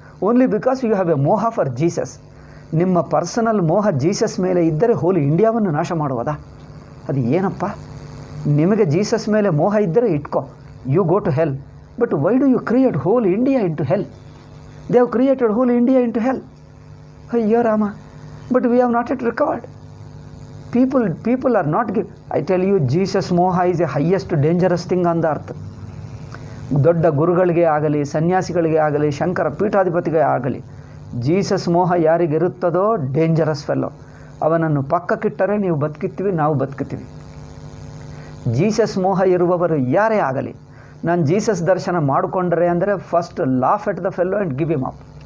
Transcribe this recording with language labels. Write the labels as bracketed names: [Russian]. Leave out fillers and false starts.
[English] Only because you have a moha for Jesus. [Kannada] ನಿಮ್ಮ personal ಮೋಹ ಜೀಸಸ್ ಮೇಲೆ ಇದ್ದರೆ ಹೋಲ್ ಇಂಡಿಯಾವನ್ನು ನಾಶ ಮಾಡುವುದಾ? ಅದು ಏನಪ್ಪ? ನಿಮಗೆ ಜೀಸಸ್ ಮೇಲೆ ಮೋಹ ಇದ್ದರೆ ಇಟ್ಕೋ, [English] You go to hell. But why do you create whole India into hell? They have created whole India into hell. [Kannada] ಅಯ್ಯೋ Rama, [English] But we have not it recovered. People are not give. I tell you, Jesus moha is the highest dangerous thing on the earth. [Kannada] ದೊಡ್ಡ ಗುರುಗಳಿಗೆ ಆಗಲಿ, ಸನ್ಯಾಸಿಗಳಿಗೆ ಆಗಲಿ, ಶಂಕರ ಪೀಠಾಧಿಪತಿಗೆ ಆಗಲಿ, Jesus ಮೋಹ ಯಾರಿಗಿರುತ್ತದೋ dangerous fellow. ಅವನನ್ನು ಪಕ್ಕಕ್ಕಿಟ್ಟರೆ ನೀವು ಬದುಕಿರ್ತೀವಿ, ನಾವು ಬದುಕುತ್ತೀವಿ. ಜೀಸಸ್ ಮೋಹ ಇರುವವರು ಯಾರೇ ಆಗಲಿ, ನಾನು ಜೀಸಸ್ ದರ್ಶನ ಮಾಡಿಕೊಂಡ್ರೆ ಅಂದರೆ [English] First laugh at the fellow and give him up.